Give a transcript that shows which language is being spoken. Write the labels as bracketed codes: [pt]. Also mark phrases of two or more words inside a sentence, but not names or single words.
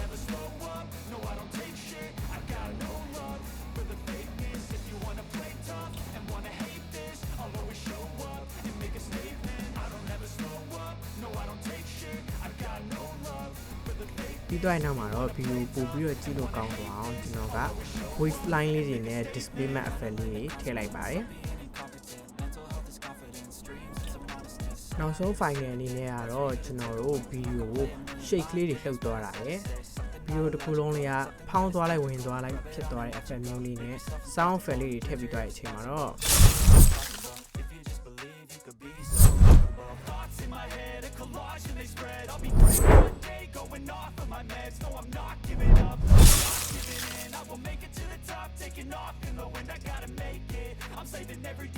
[my] ပြီးတော့နောက်မှာတော့ဗီဒီယိုပို့ပြီးတော့ကြည့်လို့ကောင်းသွားအောင်ကျွန်တော်က [en] wave line [my] လေးတွေနဲ့ [en] display map effect [my] လေးတွေထည့်လိုက်ပါတယ် နောက်ဆုံး final အနေနဲ့ကတော့ကျွန်တော်တို့ဗီဒီယိုကို shake လေးတွေလှုပ်သွားတာရယ်ဗီဒီယိုတစ်ခုလုံးလေးကဖောင်းသွားလိုက်ဝင်သွားလိုက်ဖြစ်သွားတဲ့ effect မျိုးလေးနဲ့ [en] sound effect [my] လေးတွေထည့်ပြီးသွားတဲ့အချိန်မှာတော့ [en] Going off of my meds, no I'm not giving up, giving in, I will make it to the top, taking off in the wind, I gotta make it, I'm saving every day